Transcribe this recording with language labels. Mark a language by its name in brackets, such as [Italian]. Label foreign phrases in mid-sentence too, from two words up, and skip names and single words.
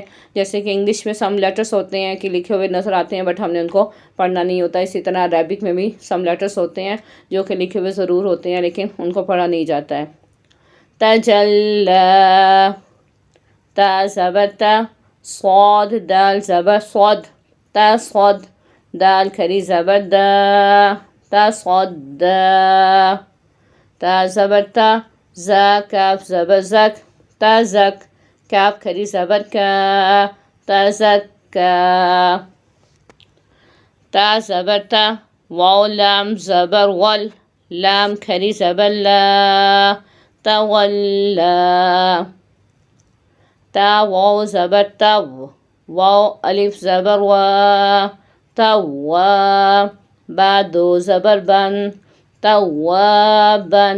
[Urdu] جیسے کہ انگلش میں [English] some letters [Urdu] ہوتے ہیں کہ لکھے ہوئے نظر آتے ہیں بٹ ہم نے ان کو پڑھنا نہیں ہوتا، اسی طرح عربک میں بھی [English] some letters [Urdu] ہوتے ہیں جو کہ لکھے ہوئے ضرور ہوتے ہیں لیکن ان کو پڑھا نہیں جاتا ہے۔ تجلا، تا زبر تا، صاد دال زبر صاد، تا صاد، دال کھری زبر دا، تا صاد دا۔ تا زبر تا، زا کاف زبر زک، تا زک، کاف کھری زبر کا، تا زکا۔ تا زبر تا، واو لام زبر ول، لام کھری زبر لا، تولا۔ تا واو زبر تو، واو الف زبر وا، توا، با دو زبر بن، توابن۔